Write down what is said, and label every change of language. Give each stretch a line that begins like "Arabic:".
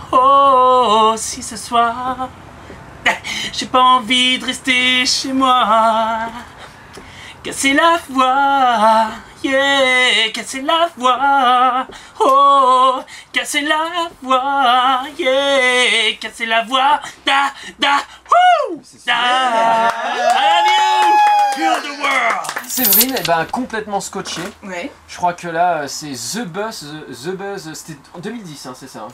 French: Oh, si ce soir, j'ai pas envie de rester chez moi. Casser la voix, yeah, casser la voix. Oh, casser la voix, yeah, casser la voix. Da, da, woo, da.
English: I love you, you're the world.
French: Séverine, complètement scotchée. Ouais. Je crois que là, c'est The Buzz, c'était en 2010, hein, c'est ça.